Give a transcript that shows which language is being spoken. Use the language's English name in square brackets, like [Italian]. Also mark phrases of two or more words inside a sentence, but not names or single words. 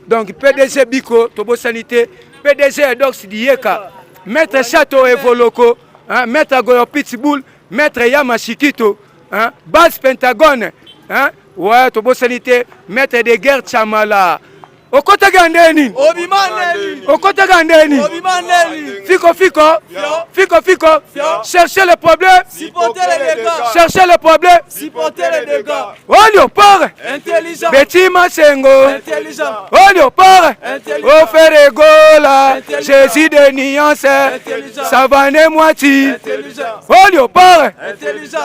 [French] Donc, P D G Biko, tobosanité, P D G Edox Dieka, Maître Chateau Evoloko, hein, Maître Goyo Pitbull, Maître Yama Shikito, hein, Basse Pentagone, hein, ouais, tobosanité, Maître de Guerre Chamala. [Lingala] Okotaka ndeni? Obima ndeni. Okotaka ndeni? Obima ndeni. Fiko, fiko. Fio. Fiko, fiko. Fio. [French] Cherchez le problème. Supportez les dégâts. Cherchez le problème. Supportez les dégâts. Olio, port. Intelligent. Betty Masengo. Intelligent. Olio, port. Intelligent. Au Ferregola. Intelligent. Jésus de nuance. Intelligent. Savane Mwati. Intelligent. Olio, port. Intelligent.